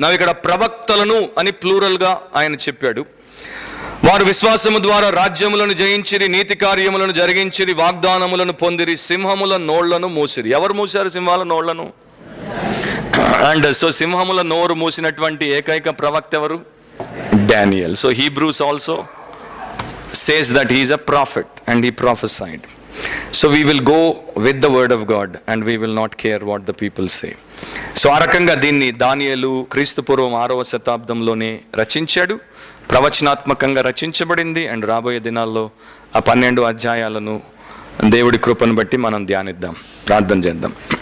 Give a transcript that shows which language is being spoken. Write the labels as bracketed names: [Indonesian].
[Telugu] ఇక్కడ ప్రవక్తలను అని ప్లూరల్గా ఆయన చెప్పాడు. వారు విశ్వాసము ద్వారా రాజ్యములను జయించిరి, నీతి కార్యములను జరిగించిరి, వాగ్దానములను పొందిరి, సింహముల నోళ్లను మూసిరి. ఎవరు మూసారు సింహాల నోళ్లను? [English] and so [Telugu] సింహముల నోరు మూసినటువంటి ఏకైక ప్రవక్త ఎవరు? Daniel. [English] So Hebrews also says that he is a prophet and he prophesied. So we will go with the word of God and we will not care what the people say. [Telugu] So ఆ రకంగా దీన్ని దానియేలు క్రీస్తు పూర్వం 6వ శతాబ్దంలోనే రచించాడు, ప్రవచనాత్మకంగా రచించబడింది. And రాబోయే దినాల్లో ఆ 12 అధ్యాయాలను దేవుడి కృపను బట్టి మనం ధ్యానిద్దాం, ప్రార్థన చేద్దాం.